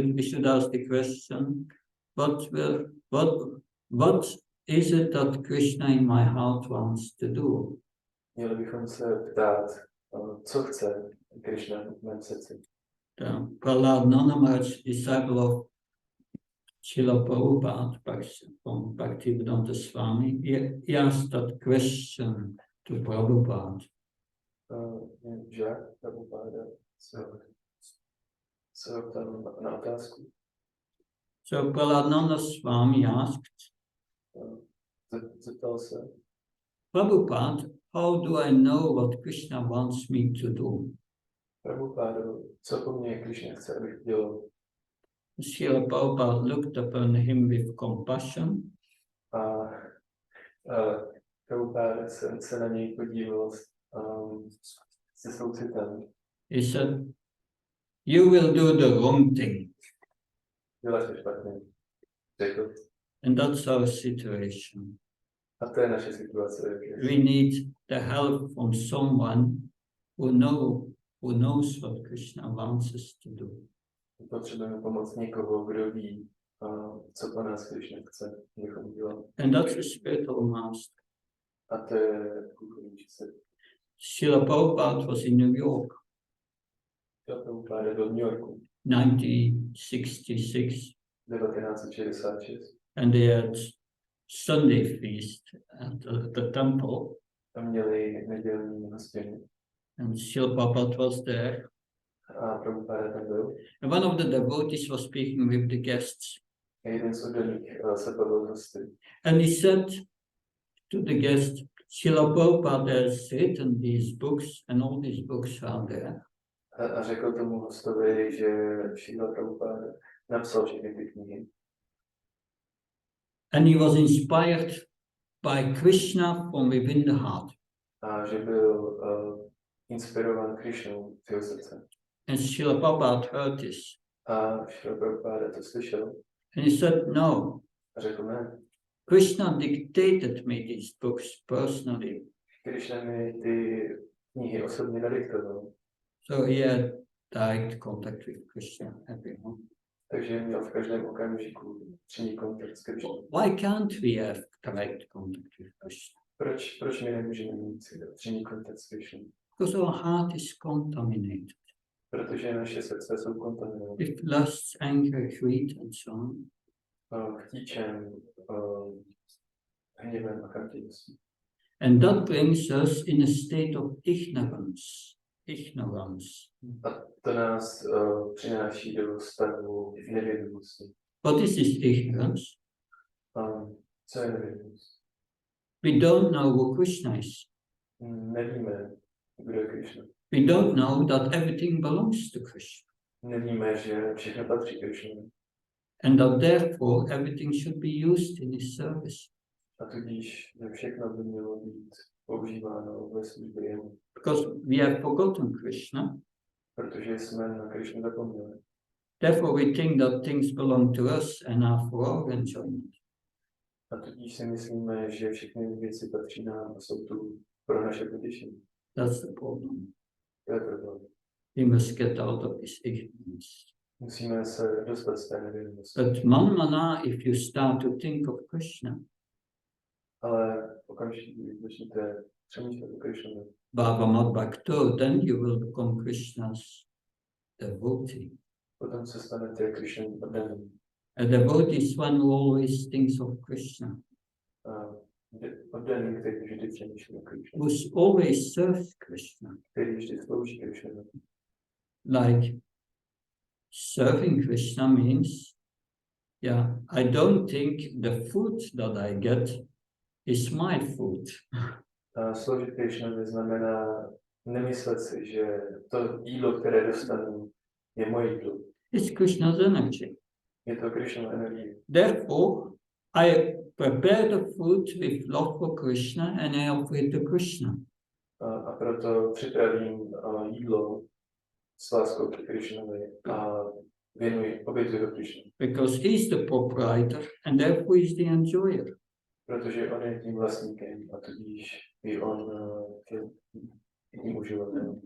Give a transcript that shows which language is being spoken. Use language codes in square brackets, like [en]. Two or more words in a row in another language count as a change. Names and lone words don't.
[en] we should ask the question, what is it that Krishna in my heart wants to do? [cs] měli bychom se ptát, co chce Krišna v mém srdci. [en] Prahlad Maharaj, disciple of Srila Prabhupada from Bhaktivedanta Swami, he asked that question to Prabhupada. [cs] Žák Prabhupada se ptal na otázku. [en] So Prahlad Swami asked, [cs] Zeptal se, [en] Prabhupada, how do I know what Krishna wants me to do? [cs] Prabhupada, co po mně Krišna chce, abych dělal? [en] Srila Prabhupada looked upon him with compassion. [cs] A Prabhupada se na něj podíval se soucitem. [en] He said, you will do the wrong thing. [cs] Děláš to špatně, řekl. [en] And that's our situation. [cs] A to je naše situace. [en] We need the help from someone who knows what Krishna wants us to do. [cs] Potřebujeme pomoc někoho, kdo ví, co po nás Krišna chce, abychom dělali. [en] And that's the spiritual master. [cs] A to je duchovní učitelé. [en] Srila Prabhupada was in New York, [cs] Prabhupada do New Yorku [en] 1966, [cs] 1966. [en] and they had Sunday feast at the temple, [cs] Tam měli nedělní hostění. [en] and Srila Prabhupada was there. [cs] A Prabhupada tam byl. [en] And one of the devotees was speaking with the guests. [cs] A jeden z oddaných se bavil s hosty. [en] And he said to the guest, Srila Prabhupada has written these books, and all these books are there. [cs] A řekl tomu hostovi, že Srila Prabhupada napsal všechny ty knihy. [en] And he was inspired by Krishna from within the heart. [cs] A že byl inspirován Krišnou v jeho srdce. [en] And Srila Prabhupada heard this. [cs] A Srila Prabhupada to slyšel. [en] And he said, no, [cs] A řekl ne. [en] Krishna dictated me these books personally. [cs] Krišna mi ty knihy osobně nadiktoval. [en] So he had direct contact with Krishna every moment. [cs] Takže měl v každém okamžiku přímý kontakt s Krišnou. [en] Why can't we have direct contact with Krishna? [cs] Proč my nemůžeme mít přímý kontakt s Krišnou? [en] Because our heart is contaminated [cs] Protože naše srdce jsou kontaminované. [en] with lust, anger, greed, and so on. [cs] Chtíčem, hněvem a chtěností. [en] And that brings us in a state of ignorance. [cs] Ignorance. A to nás přináší do stavu nevědomosti. [en] What is this ignorance? [cs] Co je nevědomost? [en] We don't know who Krishna is. [cs] Nevíme, kdo je Krišna. [en] We don't know that everything belongs to Krishna. [cs] Nevíme, že všechno patří Krišně. [en] And that therefore everything should be used in his service. [cs] A tudíž, že všechno by mělo být používáno ve službě jemu. [en] Because we have forgotten Krishna. [cs] Protože jsme na Krišnu zapomněli. [en] Therefore we think that things belong to us and are for our enjoyment. [cs] A tudíž si myslíme, že všechny věci patří nám a jsou tu pro naše potěšení. [en] That's the problem. [cs] To je problém. [en] We must get out of this ignorance. [cs] Musíme se dostat z té nevědomosti. [en] But manmana, if you start to think of Krishna, [cs] Ale okamžitě, když začnete přemýšlet o Krišnovi, [sa] Bhagavat Bhakto, [en] then you will become Krishna's devotee. [cs] potom se stanete Krišnovým oddaným. [en] A devotee is one who always thinks of Krishna, [cs] Oddaný, který vždy přemýšlí o Krišnovi, [en] who always serves Krishna. [cs] který vždy slouží Krišnovi. [en] Like serving Krishna means, yeah, I don't think the food that I get is my food. [cs] A sloužit Krišnovi znamená nemyslet si, že to jídlo, které dostanu, je moje jídlo. [en] It's Krishna's energy. [cs] Je to Krišnova energie. [en] Therefore, I prepare the food with love for Krishna and I offer it to Krishna. [cs] A proto připravím jídlo s láskou k Krišnovi a obětuji ho Krišnovi. [en] Because he's the proprietor and therefore he's the enjoyer. [cs] Protože on je tím vlastníkem a tudíž i on je tím uživatelem.